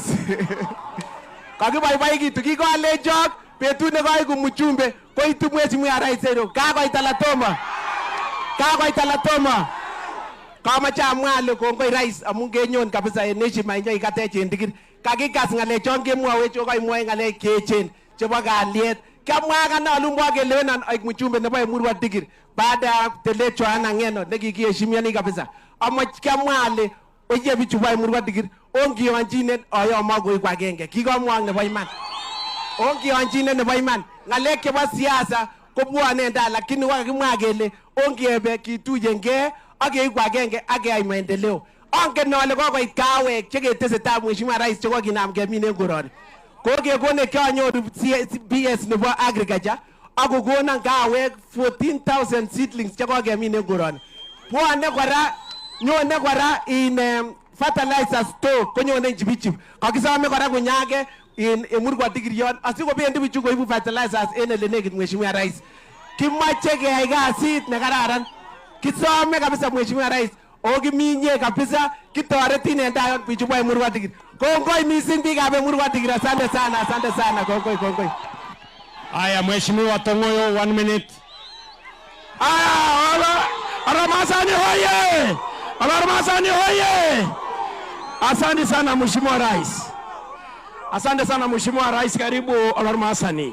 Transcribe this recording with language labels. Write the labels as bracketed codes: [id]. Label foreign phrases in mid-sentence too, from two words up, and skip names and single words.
[kln] Kakiboiboikitu kikolechok betut nekoiku mjumbe koitu Mheshimiwa Rais ero. Kakoit alatoma. Kamache amwa ale kongoi Rais amun kenyon kabisa en heshima inyo ikatech en Digir. Kakikas ng'alechon kemwowech koimwoe ng'alek cheechen chebo kalyet. Kamwa kanalu mwa kelewenan aik mjumbe nebo Emurua Digir [sw] baada ya [kln] telet Johana Ngeno nekikiheshimiani kabisa. Kamwa ale oye bichu bo Emurua Digir ongionjinen ayoma koik agenge. Kikomwa nebo iman. Ongionjinen nebo iman. Ng'alek chebo siasa kobwane nda lakini wakimwa kele ongebe kituyenge akeik agenge akeyai maendeleo. Angen ale kokoit kawek cheketesetai Mheshimiwa Rais chekokinam kemin en koroni. Kokekone kianyoru PS nebo agriculture akokonan kawek 14,000 seedlings chekokemin en koroni. Nyone kora in fertilizer store konyone Njibichi. Kakisome kora kunyage in Emurua Digir yon asikobendi bichu koibu fertilizers en ele nekit Mheshimiwa Rais. Kimache keyai kasit nekararan. Kisome kabisa Mheshimiwa Rais. Okiminye kabisa kitoretin en tayon bichu bo Emurua Digir. Kongoi missing biikab Emurua Digir. [sw] Asante sana. [kln] Kongoi. [sw] Haya, Mheshimiwa Tongoyo, 1 minute. Olormasani hoye! Olormasani hoye! Asante sana Mheshimiwa Rais. Asante sana Mheshimiwa Rais, karibu Olormasani.